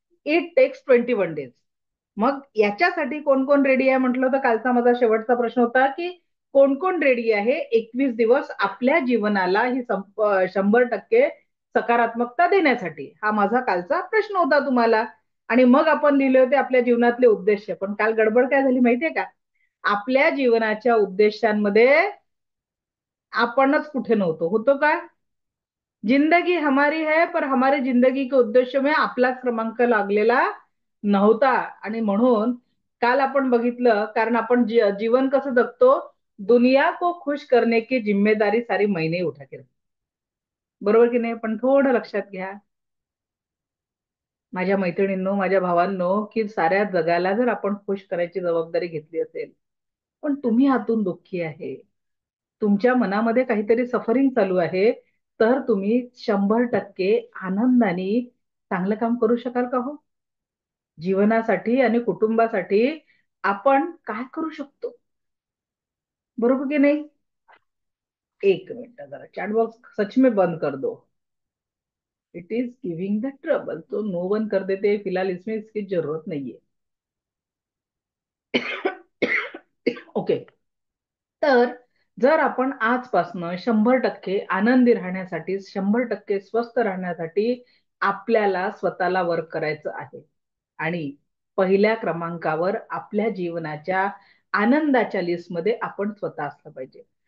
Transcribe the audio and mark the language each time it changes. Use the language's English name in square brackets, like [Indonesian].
[English] It takes 21 days. [Marathi] मग याच्यासाठी कोण कोण रेडी आहे म्हटलं, तर कालचा माझा शेवटचा प्रश्न होता की कोण कोण रेडी आहे 21 दिवस आपल्या जीवनाला ही 100% सकारात्मकता देण्यासाठी? हा माझा कालचा प्रश्न होता तुम्हाला. आणि मग आपण लिहिले होते आपल्या जीवनातले उद्देश. पण काल गडबड काय झाली माहितीये का? आपल्या जीवनाच्या उद्देशांमध्ये आपणच कुठे नव्हतो. होतो का? [Hindi] जिंदगी हमारी है पर हमारी जिंदगी के उद्देश्य में [Marathi] आपलाच क्रमांक लागलेला नव्हता. आणि म्हणून काल आपण बघितलं, कारण आपण जीवन कसं जगतो, [Hindi] दुनिया को खुश करने की जिम्मेदारी सारी मैंने उठा के, [Marathi] बरोबर की नाही? पण थोडं लक्षात घ्या माझ्या मैत्रिणींनो, माझ्या भावांनो, की साऱ्या जगाला जर आपण खुश करायची जबाबदारी घेतली असेल, पण तुम्ही आतून दुःखी आहे, तुमच्या मनामध्ये काहीतरी सफरिंग चालू आहे, तर तुम्ही 100% आनंदाने चांगलं काम करू शकाल का हो? जीवनासाठी आणि कुटुंबासाठी आपण काय करू शकतो? बरोबर की नाही? [Hindi] एक मिनिट, जरा चॅट बॉक्स सच में बंद कर दो. [English] It is giving the trouble. [Hindi] तो नो बंद कर देते फिलहाल, इसमें इसकी जरूरत नहीं है. [Marathi] ओके, तर जर आपण आजपासनं 100% आनंदी राहण्यासाठी, 100% स्वस्थ राहण्यासाठी आपल्याला स्वतःला वर्क करायचं आहे, आणि पहिल्या क्रमांकावर आपल्या जीवनाच्या आनंदाच्या लिस्टमध्ये आपण स्वतः असलं पाहिजे.